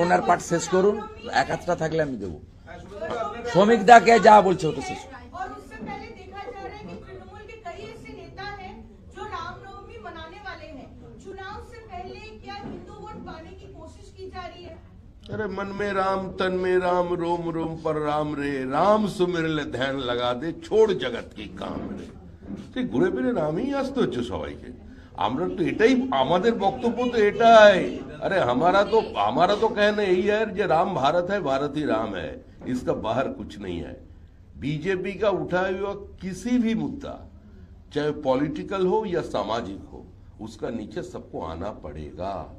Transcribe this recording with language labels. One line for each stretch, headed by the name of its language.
Bangla: ওনার পাঠ শেষ করুন, এক হাতটা থাকলে আমি দেবো। শ্রমিক দাকে যা বলছে ওটা শেষ।
Hindi: और उससे पहले देखा जा रहा है कि तृणमूल के कई ऐसे नेता हैं जो रामनवमी मनाने वाले हैं। चुनाव से पहले क्या हिंदू वोट पाने की कोशिश की जा रही है? अरे मन में राम, तन में राम, रोम रोम पर राम रे, राम सुमिर ले ध्यान लगा दे, छोड़ जगत की काम रे।
Bangla: তো ঘুরে ফিরে রামই আসতে হচ্ছে সবাইকে। আমরা তো এটাই আমাদের বক্তব্য, তো এটাই।
Hindi: अरे हमारा तो कहना यही है कि राम भारत है, भारत ही राम है, इसका बाहर कुछ नहीं है। बीजेपी का उठाया हुआ किसी भी मुद्दा, चाहे पॉलिटिकल हो या सामाजिक हो, उसका नीचे सबको आना पड़ेगा।